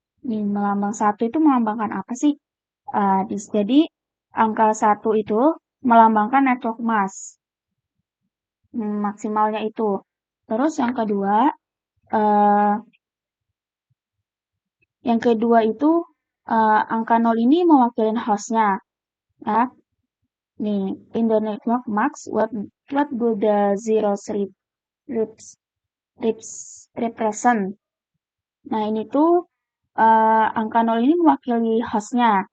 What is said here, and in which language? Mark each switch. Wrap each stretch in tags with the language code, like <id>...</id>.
<id>Nih, melambang satu itu melambangkan apa sih? Jadi angka satu itu melambangkan network mask maksimalnya itu. Terus eh, yang kedua itu angka 0 ini mewakili hostnya. Ya, nih</id> <en>in the network max what do the zeros reps- represent?</en> <id>Nah, ini tuh angka 0 ini mewakili hostnya.</id>